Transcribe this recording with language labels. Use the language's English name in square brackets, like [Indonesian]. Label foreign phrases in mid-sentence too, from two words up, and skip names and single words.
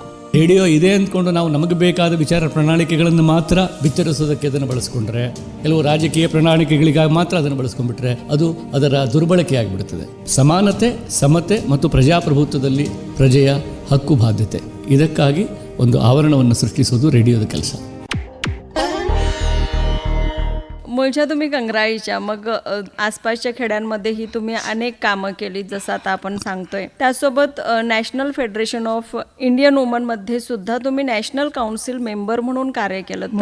[Kannada] ರೇಡಿಯೋ ಇದೆ ಅಂದ್ಕೊಂಡು ನಾವು ನಮಗೆ ಬೇಕಾದ ವಿಚಾರ ಪ್ರಣಾಳಿಕೆಗಳನ್ನು ಮಾತ್ರ ಬಿತ್ತರಿಸೋದಕ್ಕೆ ಅದನ್ನು ಬಳಸ್ಕೊಂಡ್ರೆ, ಕೆಲವು ರಾಜಕೀಯ ಪ್ರಣಾಳಿಕೆಗಳಿಗಾಗಿ ಮಾತ್ರ ಅದನ್ನು ಬಳಸ್ಕೊಂಡ್ಬಿಟ್ರೆ ಅದು ಅದರ ದುರ್ಬಳಕೆ ಆಗಿಬಿಡುತ್ತದೆ. ಸಮಾನತೆ, ಸಮತೆ ಮತ್ತು ಪ್ರಜಾಪ್ರಭುತ್ವದಲ್ಲಿ ಪ್ರಜೆಯ ಹಕ್ಕು ಬಾಧ್ಯತೆ, ಇದಕ್ಕಾಗಿ ಒಂದು ಆವರಣವನ್ನು ಸೃಷ್ಟಿಸೋದು ರೇಡಿಯೋದ ಕೆಲಸ. [Marathi] मूळच्या तुम्ही गंगराईच्या, मग आसपासच्या खेड्यांमध्येही तुम्ही अनेक कामं केली, जसं आता आपण सांगतोय. त्यासोबत नॅशनल फेडरेशन ऑफ इंडियन वुमनमध्ये सुद्धा तुम्ही [English] National Council member [Marathi] म्हणून कार्य केलं.